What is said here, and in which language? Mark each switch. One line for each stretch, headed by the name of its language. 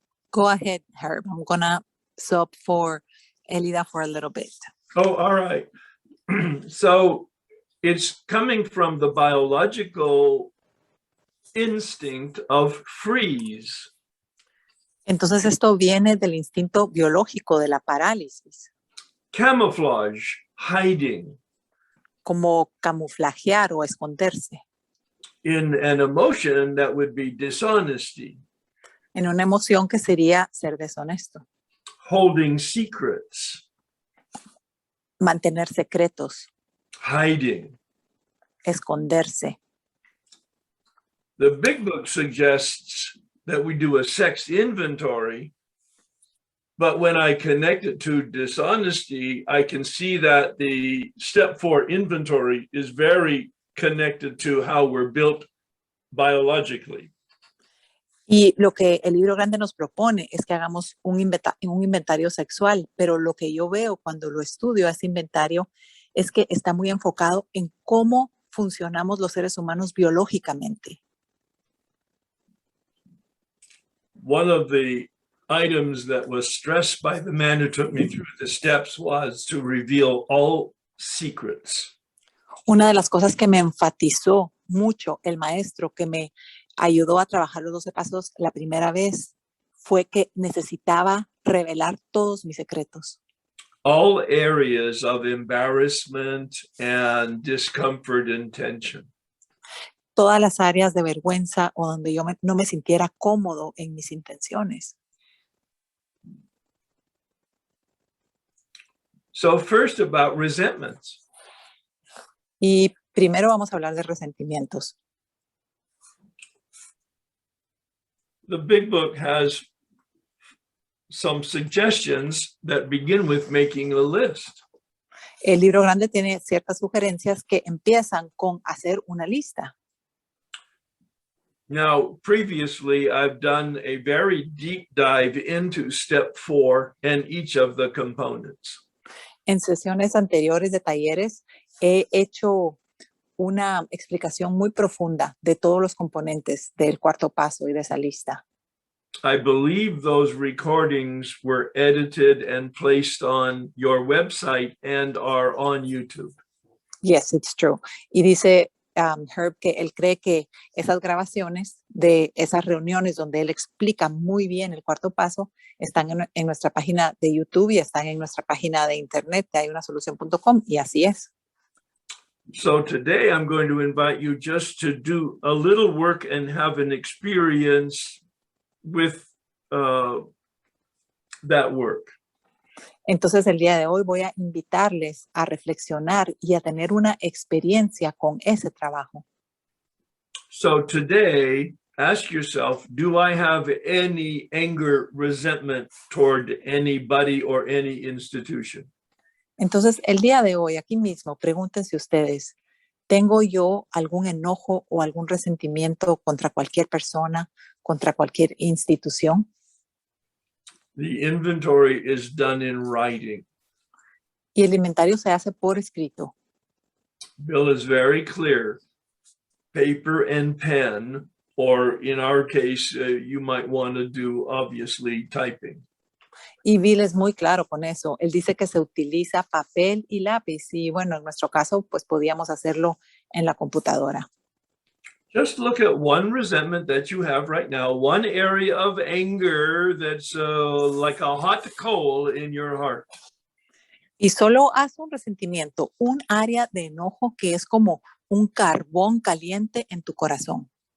English: Go ahead, Herb. I'm gonna sub for Elida for a little bit. Oh, all right. So it's coming from the biological instinct of freeze.
Spanish: Entonces esto viene del instinto biológico de la parálisis,
English: Camouflage, hiding
Spanish: como camuflajear o esconderse
English: in an emotion that would be dishonesty,
Spanish: en una emoción que sería ser deshonesto,
English: holding secrets,
Spanish: mantener secretos,
English: hiding.
Spanish: esconderse.
English: The Big Book suggests that we do a sex inventory, but when I connect it to dishonesty, I can see that the step 4 inventory is very connected to how we're built biologically.
Spanish: Y lo que el libro grande nos propone es que hagamos un inventario sexual, pero lo que yo veo cuando lo estudio, ese inventario, es que está muy enfocado en cómo funcionamos los seres humanos biológicamente.
English: One of the items that was stressed by the man who took me through the steps was to reveal all secrets.
Spanish: Una de las cosas que me enfatizó mucho el maestro que me ayudó a trabajar los 12 pasos la primera vez fue que necesitaba revelar todos mis secretos.
English: All areas of embarrassment and discomfort and tension.
Spanish: Todas las áreas de vergüenza o donde yo no me sintiera cómodo en mis intenciones.
English: So first about resentments.
Spanish: Y primero vamos a hablar de resentimientos.
English: The Big Book has some suggestions that begin with making a list.
Spanish: El libro grande tiene ciertas sugerencias que empiezan con hacer una lista.
English: Now, previously, I've done a very deep dive into step 4 and each of the components.
Spanish: En sesiones anteriores de talleres he hecho una explicación muy profunda de todos los componentes del cuarto paso y de esa lista.
English: I believe those recordings were edited and placed on your website and are on YouTube. Yes, it's true.
Spanish: Y dice Herb que él cree que esas grabaciones de esas reuniones donde él explica muy bien el cuarto paso están en nuestra página de YouTube y están en nuestra página de internet de hayunasolución.com y así es.
English: So today I'm going to invite you just to do a little work and have an experience with that work.
Spanish: Entonces el día de hoy voy a invitarles a reflexionar y a tener una experiencia con ese trabajo.
English: So today, ask yourself, do I have any anger, resentment toward anybody or any institution?
Spanish: Entonces el día de hoy aquí mismo pregúntense ustedes, ¿tengo yo algún enojo o algún resentimiento contra cualquier persona, contra cualquier institución?
English: The inventory is done in writing.
Spanish: Y el inventario se hace por escrito.
English: Bill is very clear. Paper and pen, or in our case, you might want to do, obviously, typing.
Spanish: Y Bill es muy claro con eso. Él dice que se utiliza papel y lápiz. Y bueno, en nuestro caso, pues podíamos hacerlo en la computadora.
English: Just look at one resentment that you have right now, one area of anger that's like a hot coal in your heart.
Spanish: Y solo haz un resentimiento, un área de enojo que es como un carbón caliente en tu corazón.